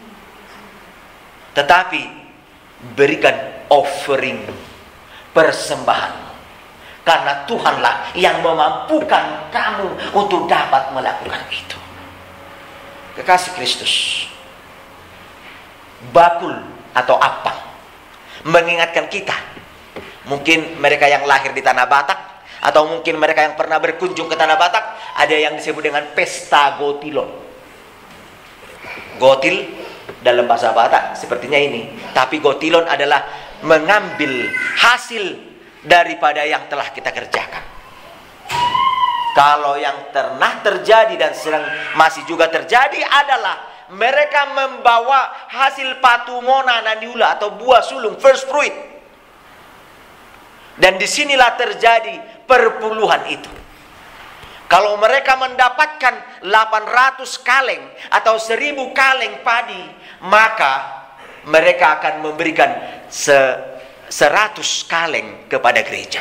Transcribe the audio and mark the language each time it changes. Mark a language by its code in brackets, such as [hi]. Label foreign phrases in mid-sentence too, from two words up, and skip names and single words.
[id] Tetapi berikan offering, persembahan, karena Tuhanlah yang memampukan kamu untuk dapat melakukan itu. Kekasih Kristus, bakul atau apa mengingatkan kita, mungkin mereka yang lahir di tanah Batak, atau mungkin mereka yang pernah berkunjung ke tanah Batak, ada yang disebut dengan pesta gotilon. Gotil dalam bahasa Batak sepertinya ini, tapi gotilon adalah mengambil hasil daripada yang telah kita kerjakan. Kalau yang pernah terjadi dan sedang masih juga terjadi adalah mereka membawa hasil [bbc] patumona naniula [id] atau buah sulung, [en] first fruit. [id] Dan disinilah terjadi perpuluhan itu. Kalau mereka mendapatkan 800 kaleng atau 1000 kaleng padi, maka mereka akan memberikan 100 kaleng kepada gereja.